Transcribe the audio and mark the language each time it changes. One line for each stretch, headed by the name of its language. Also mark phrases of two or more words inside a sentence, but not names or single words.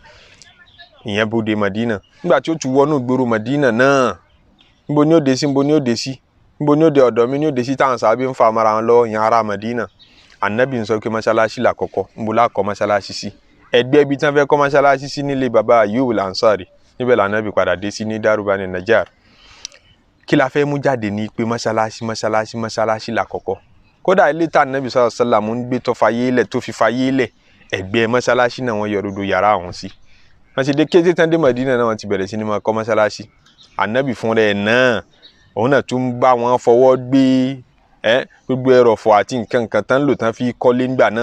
Yoruba: Ìyẹn bó dé Madina. Nígbà tí ó tún wọnú ìgboro Madina náà, níbo ni ó dé sí, níbo ni ó dé sí, níbo ni ó dé ọ̀dọ̀ mi ni ó dé sí, táwọn sàábé ń fa mara wọn lọ́wọ́, ìyẹn ará Madina. Ànábì ń sọ pé mọ́ṣáláṣí làkọ́kọ́, níbo la kọ́ mọ́ṣáláṣí sí. ẹ̀gbẹ́ ibi tí wọ́n fẹ́ kọ́ mọ́ṣáláṣí sí nílé baba Ayyub al-Ansari níbẹ̀ l'Ànábì padà dé sí ní Daru Bani Najjar. Kí la fẹ́ mú jáde ní pé mọ́ṣáláṣí lákọ̀ọ́kọ́. Kódà ilé tá Ànábì
Arabic: صلى الله عليه وسلم
Yoruba: ń gbé tó fi fayé lẹ̀ ẹ̀gbẹ́ mọ́ṣáláṣí náà wọ́n yọ rodo yàrá ọ̀hún sí. Wọ́n ti dé kété tán dé Mádínà náà wọ́n ti bẹ̀rẹ̀ sí ní máa kọ́ mọ́ṣáláṣí. Ànábì fún rẹ̀ náà òun náà tún bá wọn fọwọ́ gbé gbogbo ẹrọ̀fọ̀ àti nǹkan tán lò tán fi kọ́lé ńgbà náà.